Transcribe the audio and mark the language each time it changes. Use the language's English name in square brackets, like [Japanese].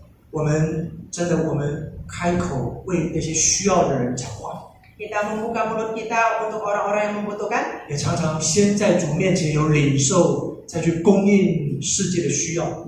[Chinese] 我们真的，我们开口为那些需要的人讲话。 [Indonesian] Kita membuka mulut kita untuk orang-orang yang membutuhkan. [Chinese] 也常常先在主面前有领受，再去供应世界的需要。